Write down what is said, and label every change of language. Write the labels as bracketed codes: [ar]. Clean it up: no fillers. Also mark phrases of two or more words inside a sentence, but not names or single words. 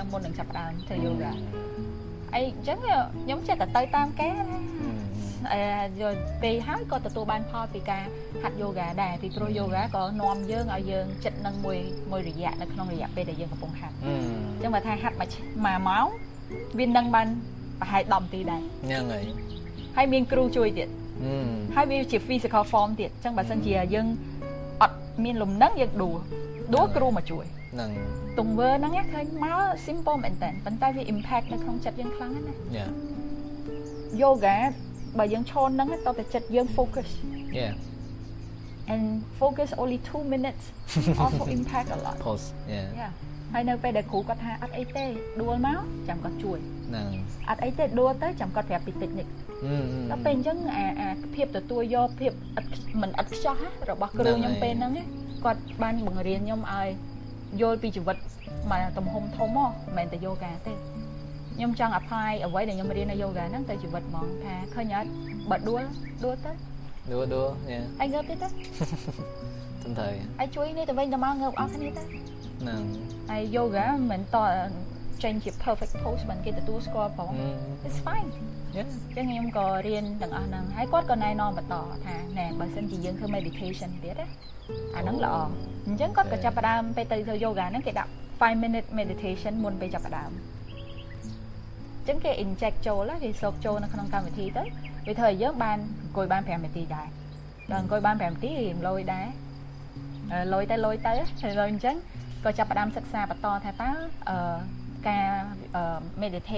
[km] មុននឹងចាប់ផ្ដើមធ្វើ yoga អីចឹងខ្ញុំចេះតែទៅតាមគេយកពេលហើយក៏ទទួលបានផលពីការហាត់ yoga ដែរពីព្រោះ yoga ក៏នាំយើងឲ្យយើងចិត្តនឹងមួយរយៈនៅក្នុងរយៈពេលដែលយើងកំពុងហាត់អញ្ចឹងបើថាហាត់មួយម៉ោងវានឹងបានប្រហែល10នាទីដែរហ្នឹងហើយមានគ្រូជួយទៀតហើយវាជា [en] physical form [km] ទៀតអញ្ចឹងបើសិនជាយើងអត់មានលំនឹងយើងដួលគ្រូមកជួយ នឹង ទង្វើហ្នឹងឃើញមក simple មែនតើប៉ុន្តែវា impact នៅក្នុងចិត្តយើងខ្លាំងណាស់ [en] Yeah [km] yoga បើយើងឈរហ្នឹងតើចិត្តយើង focus [en] Yeah and focus only 2 minutes also impact a lot pause Yeah [km] ហើយនៅពេលដែលគ្រូគាត់ថាអត់អីទេដួលមកចាំគាត់ជួយ នឹង អត់អីទេដួលទៅចាំគាត់ប្រាប់ពី technique ដល់ពេលអញ្ចឹងអាភាពទទួលយកភាពមិនឥតខ្ចោះរបស់គ្រូខ្ញុំពេលហ្នឹងគាត់បានបង្រៀនខ្ញុំឲ្យយល់ពីជីវិតមកទំហំធំមកមិនមែនតែ yoga ទេខ្ញុំចង់ apply អ្វីដែលខ្ញុំរៀននៅ yoga ហ្នឹងទៅជីវិតហ្មងថាឃើញអត់បើដួលទៅ ដួល Yeah ហើយងើបទៀតទៅ សំទៅ ហើយជួយនេះទៅវិញទៅមកងើបអស់គ្នាទៅ នឹង ហើយ yoga មិនតចេញជា [en] perfect pose [km] មិនគេទទួលស្គាល់ផង [en] it's fine Yeah [km] ចឹងខ្ញុំក៏រៀនទាំងអស់ហ្នឹងហើយគាត់ក៏ណែនាំបន្តថាណែបើសិនជាយើងធ្វើ meditation ទៀតណាអាហ្នឹងល្អអញ្ចឹងគាត់ក៏ចាប់ផ្ដើមពេលទៅ yoga ហ្នឹងគេដាក់ [en] 5-minute meditation [km] មុនពេលចាប់ផ្ដើមអញ្ចឹងគេ inject ចូលគេសោកចូល នៅក្នុងកម្មវិធីទៅវាធ្វើឲ្យយើងបានអង្គុយបាន5នាទីដែរដល់អង្គុយបាន5នាទីរៀងលយដែរលយទៅហើយអញ្ចឹងក៏ចាប់ផ្ដើមសិក្សាបន្តថាតើការ meditate